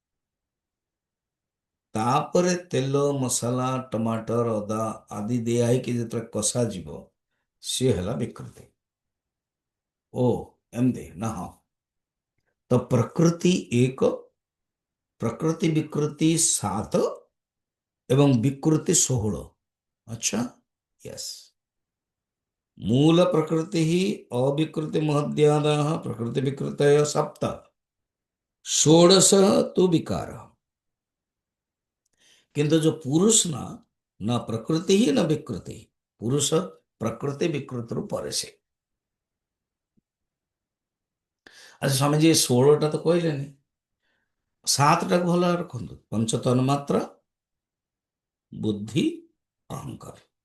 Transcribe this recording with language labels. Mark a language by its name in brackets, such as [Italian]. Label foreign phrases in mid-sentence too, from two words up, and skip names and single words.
[Odia] ତାପରେ ତେଲ ମସଲା ଟମାଟର ଅଦା ଆଦି ଦିଆ ହେଇକି ଯେତେବେଳେ କଷା ଯିବ, ସିଏ ହେଲା ବିକୃତି। ଓ ଏମିତି ନା? ହଁ। ତ ପ୍ରକୃତି ଏକ, ପ୍ରକୃତି ବିକୃତି 7 ଏବଂ ବିକୃତି 16। ଆଚ୍ଛା, ୟସ୍। [Sanskrit] मूल प्रकृति ही अविकृति महद्यादः प्रकृति विकृतय 7 षोडश तु विकार। [Odia] କିନ୍ତୁ ଜୋ ପୁରୁଷ ନା, ନ ପ୍ରକୃତି ହି ନ ବିକୃତି, ପୁରୁଷ ପ୍ରକୃତି ବିକୃତି ରୁ ପରେ ସେ। ଅଚ୍ଛା ସ୍ୱାମୀ ଜୀ 16ଟା ତୋ କହଲେନୀ, 7ଟା କୋ ଭଲ ରଖୁ। ପଞ୍ଚ ତନ୍ମାତ୍ରା, ବୁଦ୍ଧି, ଅହଂକାର।